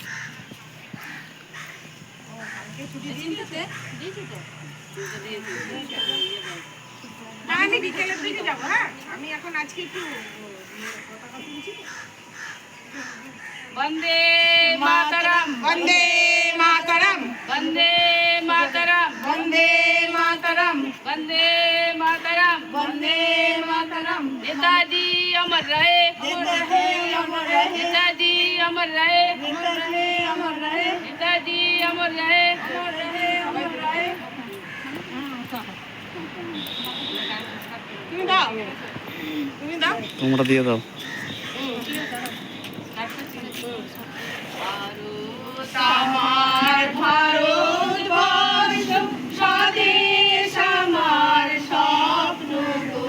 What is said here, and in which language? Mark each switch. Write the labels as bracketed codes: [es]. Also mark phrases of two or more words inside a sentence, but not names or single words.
[bn] আমি বিকেলের দিকে যাবো। হ্যাঁ, আমি এখন আজকে একটু পতাকা তুলছি। [sa] वंदे मातरम, वंदे मातरम, वंदे मातरम, वंदे मातरम, वंदे मातरम, वंदे मातरम। [hi] नेताजी अमर रहे, अमर रहे, अमर रहे। नेताजी अमर रहे, अमर रहे, अमर रहे। नेताजी अमर रहे, अमर रहे, अमर रहे। [bn] তুমি দাও, তুমি দাও। তোমরা দিয়ে দাও। ভারত আমার ভারতবর্ষ, স্বদেশ আমার স্বপ্ন গো।